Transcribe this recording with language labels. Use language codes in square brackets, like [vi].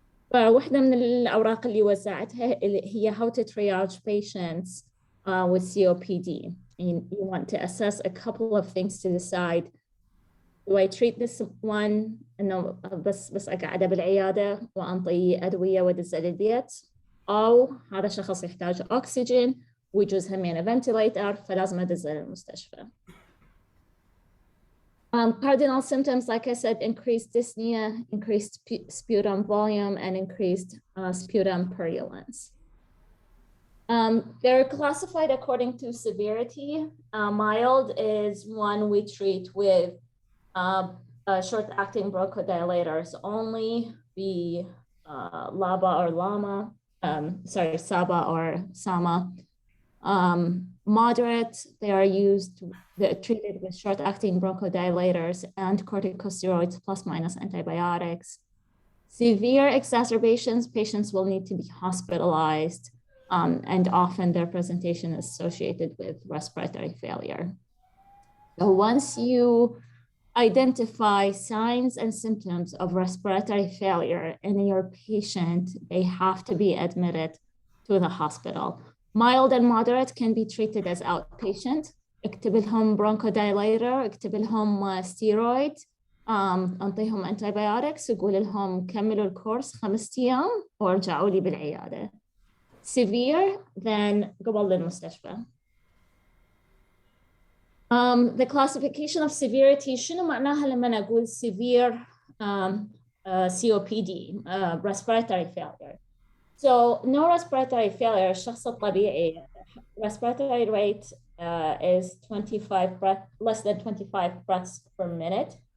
[ar] فواحدة من الأوراق اللي وزعتها هي [en] how to triage patients with COPD. You want to assess a couple of things to decide. Do I treat this one [ar] إنه بس أقعده بالعيادة وأنطيه أدوية وأدزه للبيت، أو هذا شخص يحتاج أكسجين ويجوز همين ventilator فلازم أدزه للمستشفى. [en] Cardinal symptoms, like I said, increased dyspnea, increased sputum volume, and increased sputum purulence. They're classified according to severity. Mild is one we treat with short-acting bronchodilators only, the LABA or LAMA, SABA or SAMA. Moderate, they are treated with short-acting bronchodilators and corticosteroids plus minus antibiotics. Severe exacerbations, patients will need to be hospitalized, and often their presentation is associated with respiratory failure. So once you identify signs and symptoms of respiratory failure in your patient, they have to be admitted to the hospital. Mild and moderate can be treated as outpatient. [ar] اكتب لهم bronchodilator, اكتب لهم steroid, أنطيهم antibiotics, وقول لهم كملوا الكورس 5 أيام وارجعوا لي بالعيادة. [en] Severe, then [ar] قبل للمستشفى. [en] The classification of severity [ar] شنو معناها لما أقول [en] severe COPD, respiratory failure. So no respiratory failure [ar] الشخص الطبيعي [en] respiratory rate is 25 less than 25 breaths per minute.